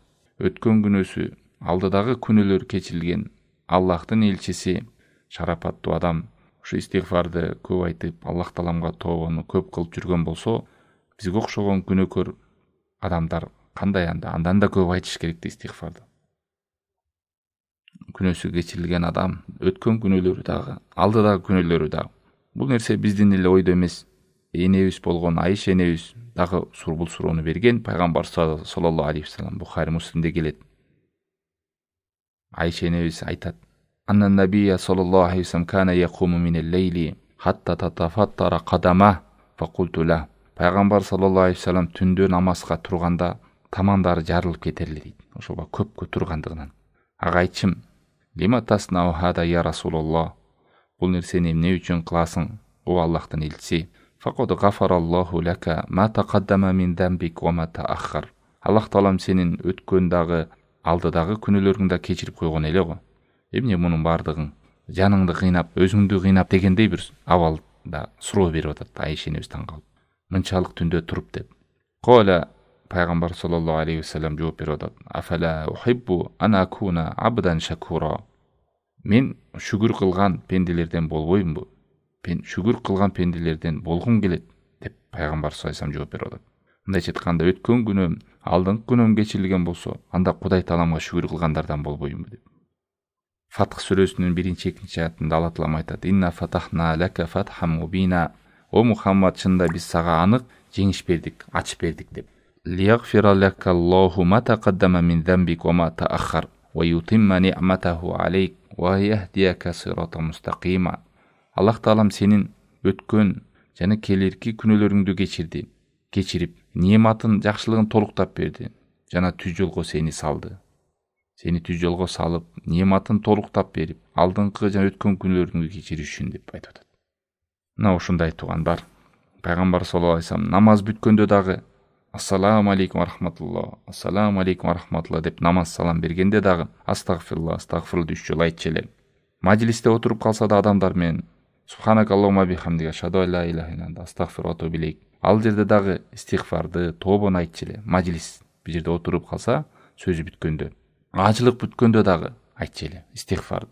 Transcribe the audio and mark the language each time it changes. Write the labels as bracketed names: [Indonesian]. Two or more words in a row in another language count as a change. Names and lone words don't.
[Kyrgyz] Өткөн күнөөсү, алдыдагы күнөөлөр кечирилген Аллахтын элчиси, шарапаттуу адам ушу истигфарды көп айтып, Аллах Тааламга тобону көп кылып жүргөн болсо, бизге окшогон күнөөкөр адамдар кандай анда? Андан да көп айтыш керек истигфарды. Күнөөсү кечирилген адам, өткөн күнөөлөрү дагы, алдыдагы күнөөлөрү дагы. Бул нерсе биздин эле ойдо эмес. Энебиз болгон Айша энебиз дагы бул суроону берген. Пайгамбар [Arabic] صلى الله عليه وسلم [Kyrgyz] Бухари Муслимде келет. Айша энебиз айтат: [Arabic] "أن النبي صلى الله عليه وسلم كان يقوم من الليل حتى تتفطر قدماه فقلت له." [Kyrgyz] Пайгамбар [Arabic] صلى الله عليه وسلم [Kyrgyz] түндө намазга турганда тамандары жарылып кетерле дейт. Ошого көпкө тургандыгынан. Ага айтчым: [Arabic] "لم تصنع هذا يا رسول الله?" [Kyrgyz] Бул нерсени эмне үчүн кыласың, о Аллахтын элчиси? [Arabic] فقد غفر الله لك ما تقدم من ذنبك و ما تأخر. [Kyrgyz] Аллах Таалам сенин өткөн дагы, алдыдагы күнөөлөрүңдү да кечирип койгон эле го. Эмне мунун бардыгын жаныңды кыйнап, өзүңдү кыйнап дегендей бир абалда суроо берип атат Айша энебиз таң калып. Мынчалык түндө туруп деп. [Arabic] Кола Пайгамбар صلى الله عليه وسلم [Kyrgyz] жооп берип атат: [Arabic] "أفلا أحب أن أكون عبدا شكورا." [Kyrgyz] Мен шүгүр кылган пенделерден болбоймунбу? Шүгүр кылган пенделерден болгум келет деп Пайгамбар [Arabic] صلى الله عليه وسلم [Kyrgyz] жооп берип атат. Мындайча айтканда, өткөн күнөөм, алдыңкы күнөөм кечирилген болсо, анда Кудай Тааламга шүгүр кылгандардан болбоймунбу деп. Фатх сүрөсүнүн 1-2 аятында Алла Таалам айтат: [Arabic] "إنا فتحنا لك فتحا مبينا." [Kyrgyz] О Мухаммад, чында биз сага анык жеңиш бердик, ачып бердик деп. [Arabic] "ليغفر لك الله ما تقدم من ذنبك و ما تأخر و يتم نعمته عليك و يهديك صراطا مستقيما." [Kyrgyz] Аллах Таалам сенин өткөн жана келерки күнөөлөрүңдү кечирип, нематын, жакшылыгын толуктап берди жана түз жолго сени салды. Сени түз жолго салып, нематын толуктап берип, алдыңкы жана өткөн күнөөлөрүңдү кечириш үчүн деп айтып атат. Мына ушундай туугандар. Пайгамбар [Arabic] صلى الله عليه وسلم [Kyrgyz] намаз бүткөндө дагы [Arabic] "السلام عليكم و رحمة الله، السلام عليكم و رحمة الله" [Kyrgyz] деп намаз салам бергенде дагы астагфируллах 3 жолу айтчу эле. Маджлисте отуруп калса да адамдар менен [Arabic] "سبحانك اللهم بحمدك، أشهد أن لا إله إلا أنت، أستغفرك و أتوب إليك" [Kyrgyz] Ал жерде дагы истигфарды, тобаны айтчу эле. Мажлис бир жерде отуруп калса, сөзү бүткөндө, ажылык бүткөндө дагы айтчу эле истигфарды.